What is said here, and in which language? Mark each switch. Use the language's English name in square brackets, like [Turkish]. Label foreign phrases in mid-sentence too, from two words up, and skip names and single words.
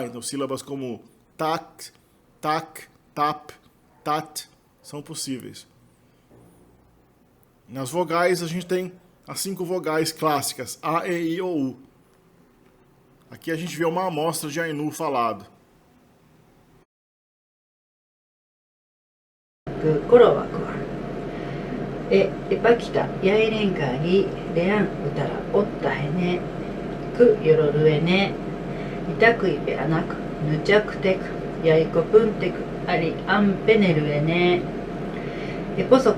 [Portuguese] Então, sílabas como tak, tak, tap, tat são possíveis. Nas vogais, a gente tem as 5 vogais clássicas, A, E, I, O, U. Aqui a gente vê uma amostra de Ainu falado. [Ainu] コロワクワエパキタヤイレンカリレアンウタラオッタヘネクヨロルエネイタクイペアナクヌチャクテクヤイコプンテクアリアンペネルエネエポソカ